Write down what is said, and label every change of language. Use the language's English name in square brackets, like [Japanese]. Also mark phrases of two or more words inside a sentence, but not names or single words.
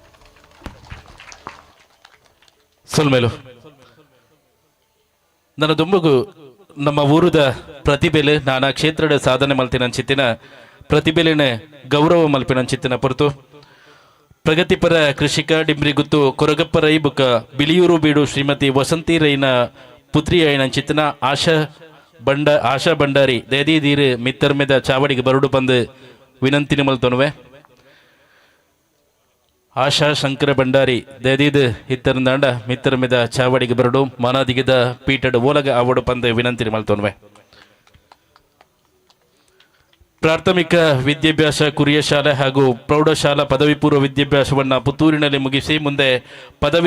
[Tulu] ಸೊಲ್ಮೇಲು ನನ್ನ ದುಂಬುಗು ನಮ್ಮ ಊರುದ ಪ್ರತಿಭೆಲೆ ನಾನಾ ಕ್ಷೇತ್ರದ ಸಾಧನೆ ಮಲ್ತಿನ ಚಿತ್ತಿನ ಪ್ರತಿಭೆಲೆನೆ ಗೌರವ ಮಲ್ಪಿನ ಚಿತ್ತಿನ ಹೊರತು ಪ್ರಗತಿಪರ ಕೃಷಿಕ ಡಿಂಬ್ರಿ ಗುತ್ತು ಕೊರಗಪ್ಪ ರೈ ಬುಕ್ಕ ಬಿಳಿಯೂರು ಬೀಡು ಶ್ರೀಮತಿ ವಸಂತಿ ರೈನ ಪುತ್ರಿ ಐನ ಚಿತ್ತನ ಆಶಾ ಭಂಡಾರಿ ದೇದಿ ದೀರು ಮಿತ್ತರ್ಮೆದ ಚಾವಡಿಗೆ ಬರುಡು ಬಂದು ವಿನಂತಿನಿ ಮಲ್ತೊನುವೆ ಆಶಾ ಶಂಕರ ಭಂಡಾರಿ ದೇದಿದು ಹಿತ್ತರಂದಾಂಡ ಮಿತ್ತರ್ಮೆದ ಚಾವಡಿಗೆ ಬರುಡು ಮಾನಾದಿಗಿದ ಪೀಠಡ್ ಓಲಗ ಆವಡು ಪಂದು ವಿನಂತಿನಿ ಮಲ್ತೊನುವೆ ಪ್ರಾಥಮಿಕ [Kannada] ವಿದ್ಯಾಭ್ಯಾಸ ಕುರಿಯ ಶಾಲೆ ಹಾಗೂ ಪ್ರೌಢಶಾಲಾ ಪದವಿ ಪೂರ್ವ ವಿದ್ಯಾಭ್ಯಾಸವನ್ನು ಪುತ್ತೂರಿನಲ್ಲಿ ಮುಗಿಸಿ ಮುಂದೆ ಪದವಿ